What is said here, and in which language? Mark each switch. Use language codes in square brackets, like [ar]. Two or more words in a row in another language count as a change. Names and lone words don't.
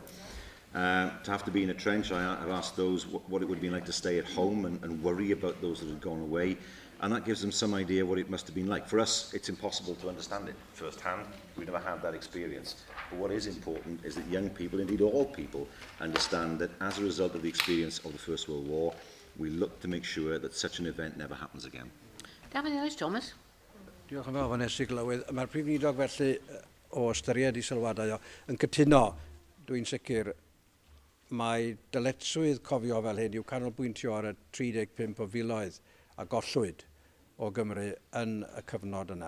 [en] To have to be in a trench, I've asked those what it would be like to stay at home and worry about those that had gone away, and that gives them some idea what it must have been like. For us, it's impossible to understand it firsthand. We've never had that experience. But what is important is that young people, indeed all people, understand that as a result of the experience of the First World War, we look to make sure that such an event never happens again. David Ellis Thomas. [cy] Diolch yn fawr, Vanessa Glywydd. Mae'r Prif Weinidog felly o ystyried I sylwadau yn cytuno, dwi'n sicr, mae dyletswydd cofio fel hyn i'w canolbwyntio ar y 35 o filoedd a gollwyd o Gymru yn y cyfnod yna.